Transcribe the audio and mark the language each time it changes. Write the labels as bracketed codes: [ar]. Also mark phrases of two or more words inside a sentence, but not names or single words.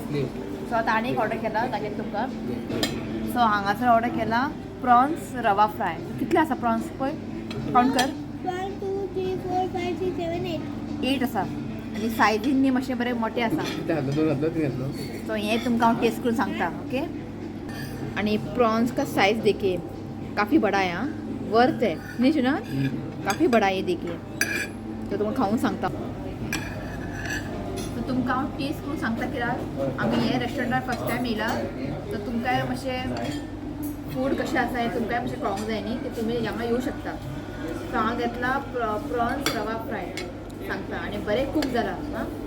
[kok] सो आतां आनी एक ऑर्डर केला तागेर तुमकां सो हांगासर ऑर्डर केला प्रॉन्स रवा फ्राय। कितले आसा प्रॉन्स पळय कावंट कर 1 2 3 4 5 6 7 8 8 आसा आनी सायजीन न्ही मातशें बरें मोठे आसा। सो हें तुमकां हांव टेस्ट करून सांगता ओके। [hi] आणि प्रॉन्स का साइज देखिए काफ़ी बड़ा है, हाँ वर्थ है नहीं सुना काफ़ी बड़ा है ये देखिए। [kok] तो तुमकां खाऊन सांगता तो तुमकां हांव टेस्ट करून सांगता कित्याक आमी हे रेस्टॉरंटार [en] first time [kok] येयला तर तुमकांय मातशें फूड कशें आसा हें तुमकांय मातशें कळोंक जाय न्ही ते तुमी हांगा येवं शकता। सो हांव घेतला प्रॉन्स रवा फ्राय सांगता आनी बरें कूक जाला हां।